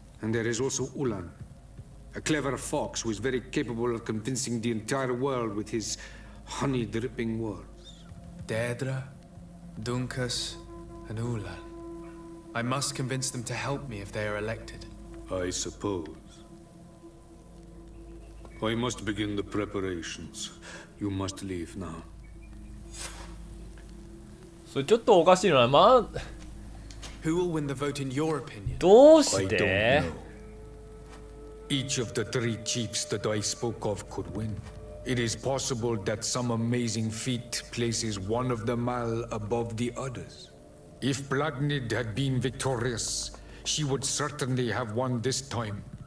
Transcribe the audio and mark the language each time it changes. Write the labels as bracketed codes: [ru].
[en] And there is also Ulan, a clever fox who is very capable of convincing the entire world with his honey-dripping words. Deirdre, Dunkas, and Ulan. I must convince them to help me if they are elected. I suppose. I must begin the preparations. You must leave now. [ja] それちょっとおかしいのは、まあ [en] Who will win the vote in your opinion? [ja] どうし [en] I [ja] て [en] don't know. Each of the three chiefs that I spoke of could win. It is possible that some amazing feat places one of the Mal above the others. If Bloodnid had been victorious, she would certainly have won this time.